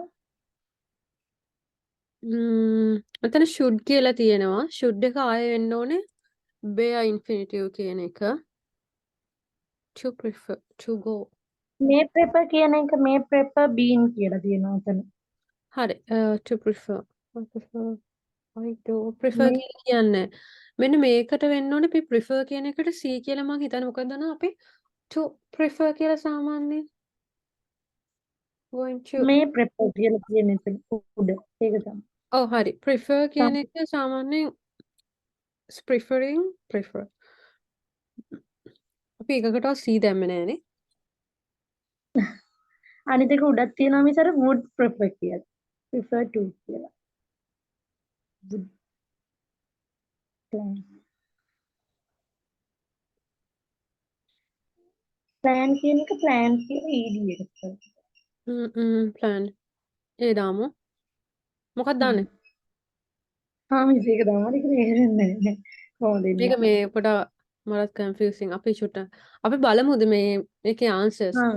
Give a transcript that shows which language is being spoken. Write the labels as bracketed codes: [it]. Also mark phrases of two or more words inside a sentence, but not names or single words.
[si] මෙතන should කියලා තියෙනවා. should එක ආයෙ වෙන්න ඕනේ [en] bare infinitive [si] කියන එක. [en] to prefer to go. may prefer [si] කියන එක [en] may prefer been [si] කියලා තියෙනවා එතන. [en] හරි to prefer. I do prefer may [si] කියලා කියන්නේ. මෙන්න මේකට වෙන්න ඕනේ අපි prefer කියන එකට C කියලා මම හිතන්නේ මොකද දන්නවද අපි [en] to prefer [si] කියලා සාමාන්‍යයෙන් [en] going to may prefer [si] කියලා තියෙන එතන උඩ ඒක තමයි. ඔව් හරි prefer කියන එක සාමාන්‍යයෙන් prefer අපි එකකටවත් C දැම්මේ නෑනේ. අනිත් එක උඩක් තියෙනවා මිස් අර [en] would prefer [si] කියලා. [en] prefer to කියලා. would plan. [si] plan කියන එක plan කියලා ed එකට. plan ඒ දාමු. මොකක්ද දාන්නේ? මිස් ඒක තමයි ඒක තේරෙන්නේ නැහැ. කොහොමද මේක ඉන්නේ? මේ පොඩ මරත් confusing අපි චුට්ට අපි බලමුද මේ මේකේ answers.